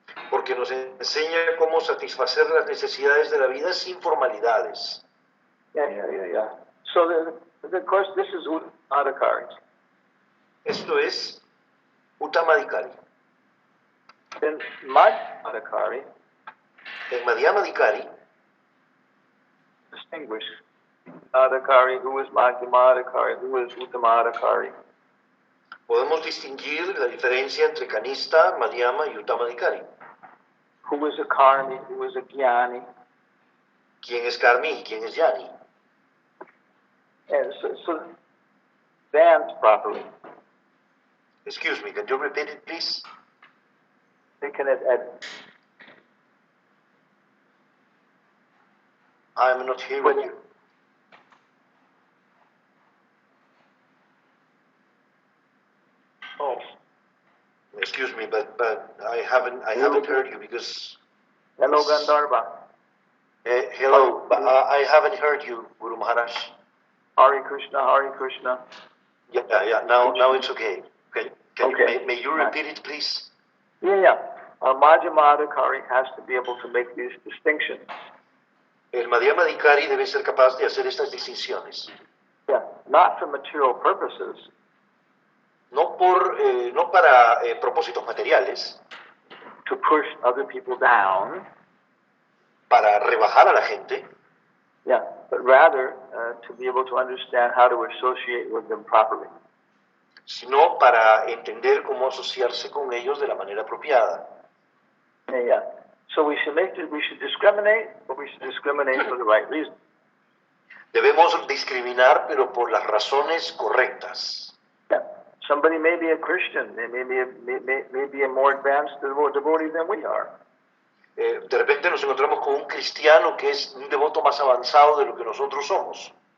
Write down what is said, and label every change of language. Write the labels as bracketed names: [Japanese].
[Spanish] Porque nos enseña cómo satisfacer las necesidades de la vida sin formalidades. [English] Yeah. So, of course, this is Adhikari. [Spanish] Esto es Uttamadhikari. [English] In Madhyamadhikari, [Spanish] En Madhyamadhikari, [English] distinguish Adhikari, who is Madhyamadhikari, who is Uttamadhikari. [Spanish] podemos distinguir la diferencia entre Kanista, Madhyama y Uttamadhikari. [English] Who is a Karmi, who is a Jnani. [Spanish] ¿Quién es Karmi y quién es Yani? [English] And so dance properly. Excuse me, can you repeat it, please? They can I'm not hearing you. Oh. Excuse me, but I haven't heard you because. Hello, Gandharva. Hello, I haven't heard you, Guru Maharaj. Hare Krishna. Yeah. Now it's okay. Okay. May you repeat it, please? Yeah. Madhyamadhikari has to be able to make these distinctions. [Spanish] El Madhyamadhikari debe ser capaz de hacer estas distinciones. [English] Yeah, not for material purposes. [Spanish] No para propósitos materiales. [English] To push other people down. [Spanish] Para rebajar a la gente. [English] Yeah, but rather to be able to understand how to associate with them properly. [Spanish] Sino para entender cómo asociarse con ellos de la manera apropiada. [English] Yeah. So we should discriminate, but we should discriminate for the right reason. [Spanish] Debemos discriminar, pero por las razones correctas. [English] Yeah. Somebody may be a Christian, they may be a more advanced devotee than we are. [Spanish] De repente nos encontramos con un cristiano que es un devoto más avanzado de lo que nosotros somos.